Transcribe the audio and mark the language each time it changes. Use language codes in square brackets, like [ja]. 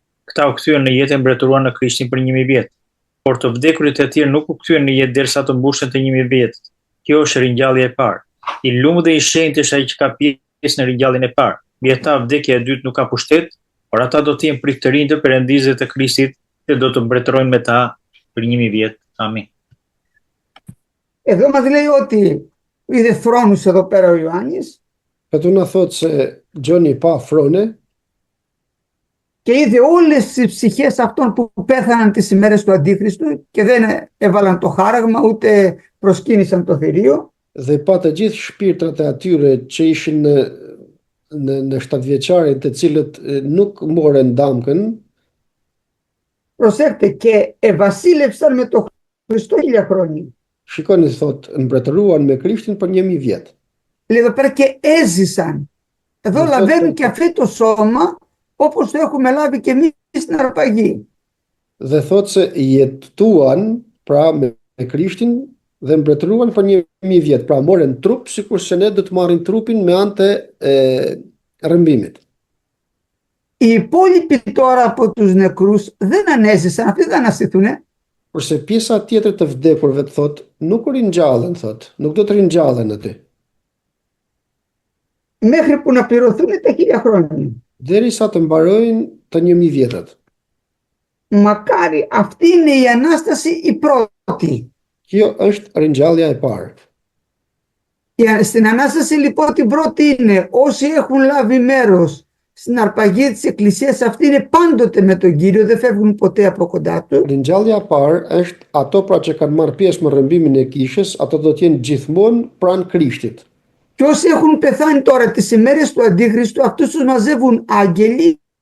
[sq] Këta u kthyen në jetë mbretëruar në Krishtin për 1000 vjet. Por të vdekurit e tjerë nuk u kthyen në jetë derisa të mbushen të 1000 vjet. Kjo është ringjallja e parë. I lumtë dhe i shenjtë është ai që ka pjesë në ringjalljen e parë. Mbi ata vdekja e dytë nuk ka pushtet, por ata do të jenë pritërinj të Perëndisë të Krishtit dhe do të mbretërojnë me ta për 1000 vjet. Amin. [el] Εδώ μας λέει ότι είδε θρόνους εδώ πέρα ο Ιωάννης [sq] Këtu na thotë se Gjoni pa frone [el] και είδε όλες τις ψυχές αυτών που πέθαναν τις ημέρες του Αντίχριστου και δεν έβαλαν το χάραγμα ούτε προσκύνησαν το θηρίο. [sq] dhe pa të gjithë shpirtrat e atyre që ishin në 7-vjeçarin të cilët nuk morën damkën, [el] Προσέχτε, και ευασίλευσαν με το Χριστό 1000 χρόνια. [sq] shikoni thotë mbretëruan me Krishtin për 1000 vjet. [el] Λέει εδώ πέρα και έζησαν. Εδώ λαβαίνουν και αυτό το σώμα όπως το έχουμε λάβει και εμείς στην αρπαγή. [sq] Dhe thotë se jetuan pra me Krishtin dhe mbretëruan për 1000 vjet, pra morën trup sikur se ne do të marrin trupin me anë të rrëmbimit. [el] Οι υπόλοιποι τώρα από τους νεκρούς δεν ανέζησαν, αυτοί δεν αναστηθούνε. [sq] Kurse pjesa tjetër të vdekurve thot, nuk ringjallen, thot, nuk do të ringjallen aty. [el] Μέχρι που να πληρωθούν τα 1000 χρόνια. [sq] Derisa të mbarojnë të 1000 vjetët. [el] Μακάρι αυτή είναι η Ανάσταση η πρώτη. [sq] Kjo është ringjallja e parë. [el] Στην Ανάσταση λοιπόν την πρώτη είναι όσοι έχουν λάβει μέρος στην αρπαγή της Εκκλησίας αυτή είναι πάντοτε με τον Κύριο, δεν φεύγουν ποτέ από κοντά του. [sq] Ringjallja e parë është ato pra që kanë marrë pjesë në rrëmbimin e kishës, ato do të jenë gjithmonë pranë Krishtit. [el] Και όσοι έχουν πεθάνει τώρα τις ημέρες του Αντίχριστου, αυτούς τους μαζεύουν άγγελοι.